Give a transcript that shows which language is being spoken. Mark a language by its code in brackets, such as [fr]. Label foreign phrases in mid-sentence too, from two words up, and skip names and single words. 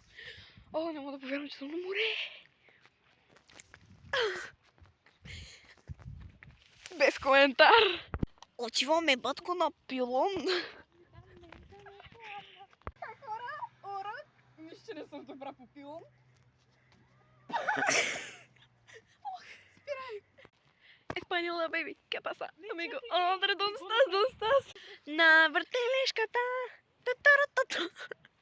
[bg] О, не мога да повярвам, че съм на море. Без коментар. Отиваме, батко, на пилон. Хора, урок. Мисля, че не съм добра по пилон. [es] Española, baby. ¿Qué pasa, amigo? Hombre, ¿dónde estás? ¿Dónde estás? [bg] На въртележката.